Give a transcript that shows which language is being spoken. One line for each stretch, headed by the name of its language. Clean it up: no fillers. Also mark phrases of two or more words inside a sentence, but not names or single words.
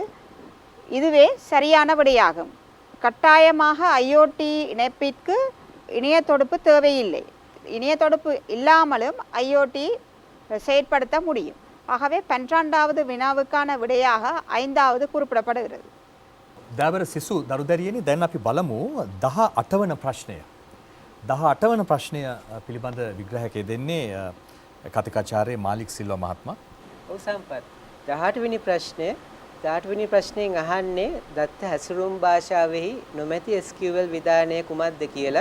Tamil: இதுவே சரியான விடையாகும். கட்டாயமாக IoT இணைப்பிற்கு இணைய தொடுப்பு தேவையில்லை. இணைய தொடுப்பு இல்லாமலும் IoT செயற்படுத்த முடியும். ஆகவே 12வது வினாவுக்கான விடையாக 5வது குறிப்பிடப்படுகிறது.
Sinhala: දෑවර සිසු දරුදැරියනි, දැන් අපි බලමු 18 වන ප්‍රශ්නය. 18 වන ප්‍රශ්නය පිළිබඳ විග්‍රහයක් දෙන්නේ කතිකාචාර්ය මාලික් සිල්වා මහත්මයා. ඔව් සම්පත්. 18 වෙනි ප්‍රශ්නයෙන් අහන්නේ දත්ත හැසිරුම් භාෂාවෙහි නොමැති SQL විධානය කුමක්ද කියලා.